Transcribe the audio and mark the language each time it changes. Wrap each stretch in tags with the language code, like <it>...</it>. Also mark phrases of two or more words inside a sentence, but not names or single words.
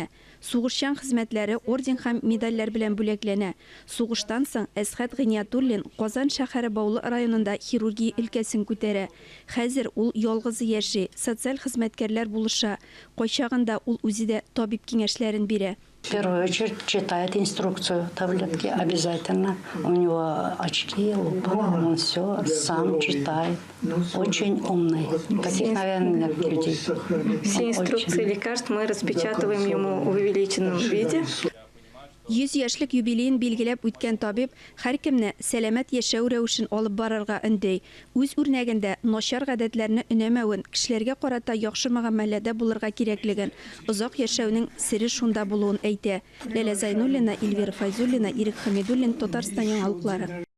<tt>Сугышчан хезмәтләре орден һәм медальләр белән бүләкләнә. Сугыштан соң Әсхат Ғиниятуллин Казан шәһәре Баулы районында хирургия өлкәсен күтәрә. Хәзер ул ялгызы яши, социаль хезмәткәрләр булыша. Кайчагында ул үзе дә табиб киңәшләрен бирә.</tt> <ru>В первую очередь читает инструкцию таблетки обязательно. У него очки, лупа, он все сам читает. Очень умный. Таких, наверное, нет людей. Все инструкции лекарств мы распечатываем ему в увеличенном виде.</ru> <tt>100 яшьлек юбилейын билгеләп үткән табиб һәркемне сәламәт яшәү рәвешен алып барырга өндәй. Үз үрнәгендә начар гадәтләрне өнәмәвен, кешеләргә карата яхшы мөгамәләдә булырга кирәклеген, озак яшәүнең сире шунда булуын әйтә. Ләлә Зайнуллина, Эльвира Файзуллина, Ирек Хамидуллин, Татарстан яңалыклары.</tt>